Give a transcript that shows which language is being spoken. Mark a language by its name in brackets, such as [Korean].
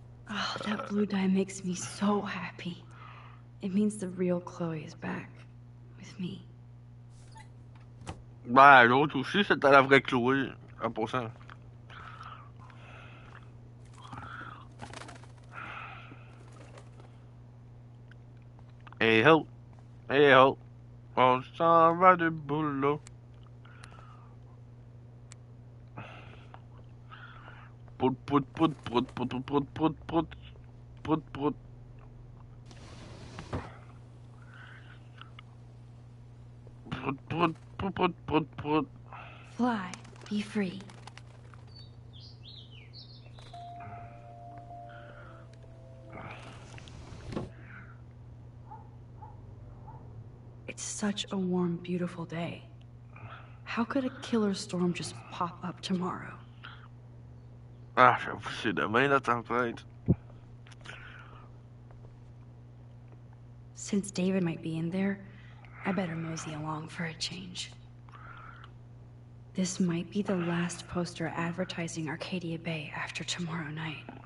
[English] Oh, that blue dye makes me so happy. It means the real Chloe is back. With me. [French] Ben, l'autre aussi, c'était la vraie Chloé, 1%. Hey ho! Hey ho! On s'en va du boulot. Prout, prout, prout, prout, prout, prout, prout, prout, prout, prout, prout. Prout, prout, prout, prout, prout, prout. [English] Fly. Be free. It's such a warm, beautiful day. How could a killer storm just pop up tomorrow? [French] Ah, j'avoue, c'est demain la tempête. [English] Since David might be in there, I better mosey along for a change. This might be the last poster advertising Arcadia Bay after tomorrow night.